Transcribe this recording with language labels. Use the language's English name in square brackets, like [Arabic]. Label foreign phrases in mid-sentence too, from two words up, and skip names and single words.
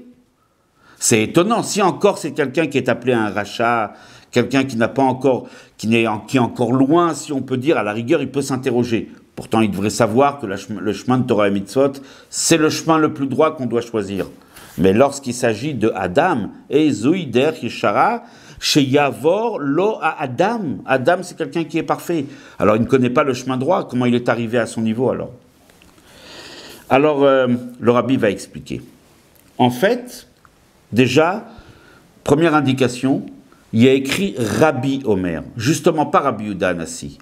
[French] C'est étonnant. Si encore c'est quelqu'un qui est appelé un rachat, quelqu'un qui n'a pas encore, qui est encore loin, si on peut dire, à la rigueur, il peut s'interroger. Pourtant, il devrait savoir que le chemin de Torah et Mitzvot, c'est le chemin le plus droit qu'on doit choisir. Mais lorsqu'il s'agit de Adam, [Hebrew] איזוי דרך ישרה שיבור לו [French] à Adam. Adam, c'est quelqu'un qui est parfait. Alors, il ne connaît pas le chemin droit. Comment il est arrivé à son niveau, alors? Alors, le rabbi va expliquer. En fait, déjà, première indication, il y a écrit [Hebrew] רבי אומר, [French] justement pas Rabbi Yehuda Hanassi.